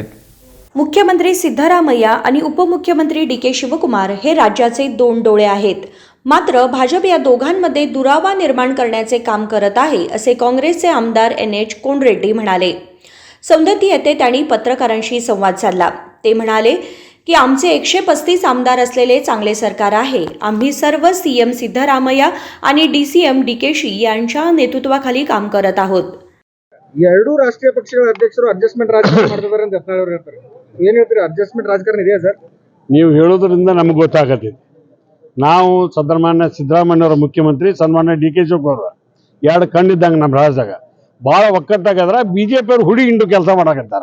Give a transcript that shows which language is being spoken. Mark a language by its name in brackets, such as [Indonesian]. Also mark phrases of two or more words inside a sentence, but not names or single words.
[Marathi] मुख्यमंत्री सिद्धरामय्या आणि उपमुख्यमंत्री DK शिवकुमार हे राज्याचे 2 डोळे आहेत, मात्र भाजप या दोघांमध्ये दुरावा निर्माण करण्याचे काम करत आहे, असे काँग्रेसचे आमदार NH कोन रेड्डी म्हणाले। सौंदती येथे त्यांनी पत्रकारांशी संवाद साधला. ते म्हणाले की आमचे 135 आमदार असलेले चांगले सरकार आहे. आम्ही सर्व CM सिद्धरामय्या आणि DCM DKशी यांच्या नेतृत्वाखाली काम करत आहोत. [Kannada] ಎರಡು ರಾಷ್ಟ್ರೀಯ ಪಕ್ಷಗಳ ಅಧ್ಯಕ್ಷರು ಅಡ್ಜಸ್ಟ್ಮೆಂಟ್ ರಾಜಕಾರಣ ಮಾಡ್ತಿದ್ದಾರೆ ಅಂತ ಯತ್ನಾಳ್ ಅವರು ಹೇಳ್ತಾರೆ. ಏನು ಹೇಳ್ತೀರಿ, ಅಡ್ಜಸ್ಟ್ಮೆಂಟ್ ರಾಜಕಾರಣ ಇದೆಯಾ ಸರ್? ನೀವು ಹೇಳೋದ್ರಿಂದ ನಮಗೆ ಗೊತ್ತಾಗತ್ತೆ. ನಾವು ಸನ್ಮಾನ್ಯ ಸಿದ್ದರಾಮಯ್ಯನವರ ಮುಖ್ಯಮಂತ್ರಿ, ಸನ್ಮಾನ್ಯ DK ಶಿವಕುಮಾರ್ ಎರಡು ಕಣ್ಣಿದ್ದಂಗೆ ನಮ್ಮ ರಾಜ್ಯದಾಗ ಭಾಳ ಒಕ್ಕಟ್ಟಾಗದ್ರ BJP ಅವ್ರು ಹುಡಿ ಹಿಂಡು ಕೆಲಸ ಮಾಡಕತ್ತಾರ.